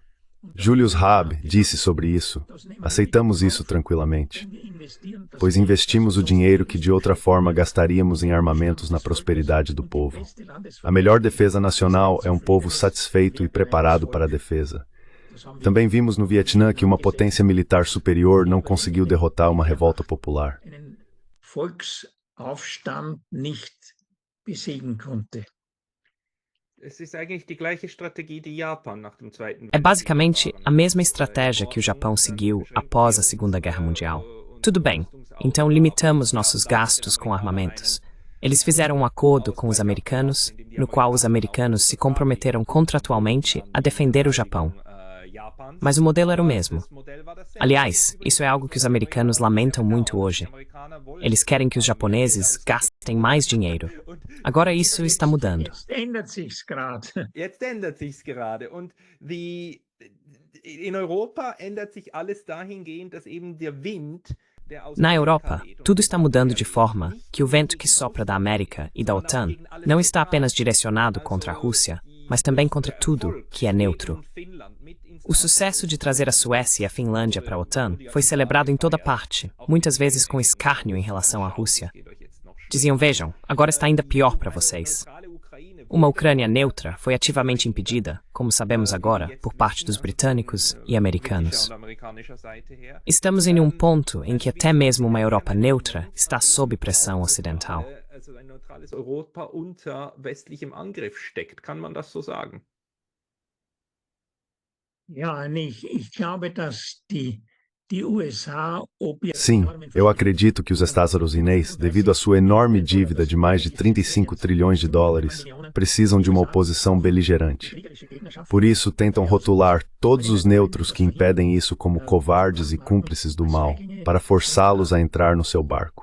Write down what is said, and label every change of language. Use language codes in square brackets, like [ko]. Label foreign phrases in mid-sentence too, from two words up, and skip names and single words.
[pt] Julius Raab disse sobre isso: aceitamos isso tranquilamente, pois investimos o dinheiro que de outra forma gastaríamos em armamentos na prosperidade do povo. A melhor defesa nacional é um povo satisfeito e preparado para a defesa. Também vimos no Vietnã que uma potência militar superior não conseguiu derrotar uma revolta popular. [de] Volksaufstand nicht besiegen konnte. [pt] É basicamente a mesma estratégia que o Japão seguiu após a Segunda Guerra Mundial. Tudo bem, então limitamos nossos gastos com armamentos. Eles fizeram um acordo com os americanos, no qual os americanos se comprometeram contratualmente a defender o Japão. Mas o modelo era o mesmo. Aliás, isso é algo que os americanos lamentam muito hoje. Eles querem que os japoneses gastem mais dinheiro. Agora isso está mudando. [de] Jetzt ändert sich's gerade. Und in Europa ändert sich alles dahingehend, dass eben der Wind [pt] Na Europa, tudo está mudando de forma que o vento que sopra da América e da OTAN não está apenas direcionado contra a Rússia, mas também contra tudo que é neutro. O sucesso de trazer a Suécia e a Finlândia para a OTAN foi celebrado em toda parte, muitas vezes com escárnio em relação à Rússia. Diziam, vejam, agora está ainda pior para vocês. Uma Ucrânia neutra foi ativamente impedida, como sabemos agora, por parte dos britânicos e americanos. Estamos em um ponto em que até mesmo uma Europa neutra está sob pressão ocidental. [de] Europa unter westlichem Angriff steckt, kann man das so sagen? Ja, ich glaube, dass die USA [pt] Sim, eu acredito que os Estados Unidos, devido à sua enorme dívida de mais de 35 trilhões de dólares, precisam de uma oposição beligerante. Por isso, tentam rotular todos os neutros que impedem isso como covardes e cúmplices do mal, para forçá-los a entrar no seu barco.